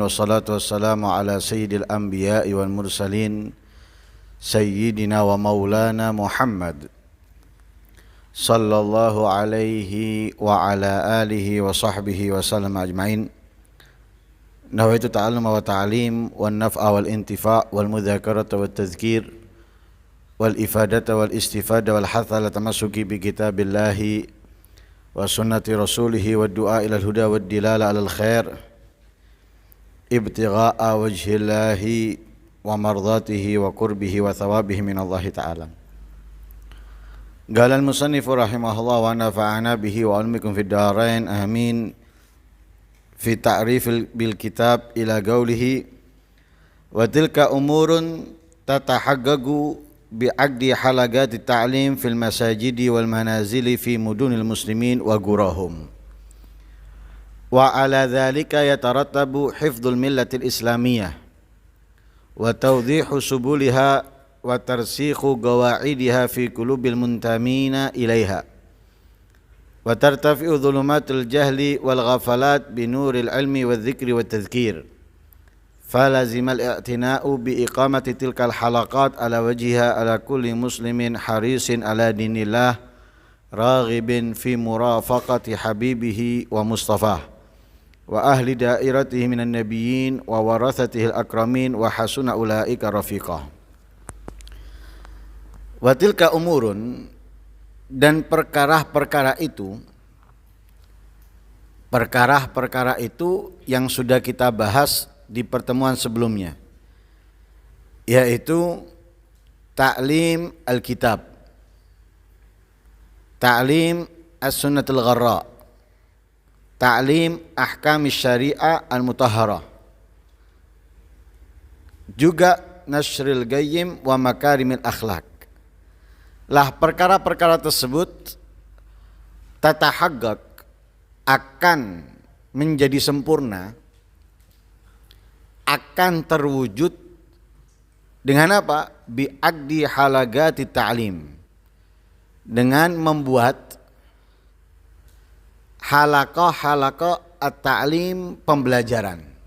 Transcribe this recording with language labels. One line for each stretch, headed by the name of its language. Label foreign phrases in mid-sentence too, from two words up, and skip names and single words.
Arabic: والصلاة والسلام على سيد الأنبياء والمرسلين سيدنا ومولانا محمد صلى الله عليه وعلى آله وصحبه وسلم أجمعين. نويت التعلم والتعليم والنفع والانتفاع والمذاكرة والتذكير والإفادة والاستفادة والحث على التمسك بكتاب الله وسنة رسوله والدعاء إلى الهدى والدلالة على الخير ابتغاء وجه الله ومرضاته وقربه وثوابه من الله تعالى. قال المصنف رحمه الله ونفعنا به وإياكم في الدارين آمين. في التعريف بالكتاب إلى قوله وتلك أمور تتحقق بعقد حلقات التعليم في المساجد والمنازل في مدن المسلمين وقراهم وعلى ذلك يترتب حفظ الملة الإسلامية وتوضيح سبلها وترسيخ قواعدها في قلوب المنتمين إليها وترتفع ظلمات الجهل والغفلات بنور العلم والذكر والتذكير. فلازم الاعتناء بإقامة تلك الحلقات على وجهها على كل مسلم حريص على دين الله راغب في مرافقة حبيبه ومصطفاه وأهل دائرته من النبيين وورثته الأكرمين وحسن أولئك رفيقا. وتلك أمور,
Indonesian: dan perkara-perkara itu yang sudah kita bahas di pertemuan sebelumnya, yaitu
Arabic: تعليم الكتاب، تعليم السنة الغراء، تعليم أحكام الشريعة المطهرة,
Indonesian: juga
Arabic: نشر القيم ومكارم الأخلاق.
Indonesian: Lah perkara-perkara tersebut tatahaqqaq, akan menjadi sempurna, akan terwujud dengan apa?
Arabic: بعقد حلقات التعليم,
Indonesian: dengan membuat
Arabic: حلقة التعليم,
Indonesian: pembelajaran.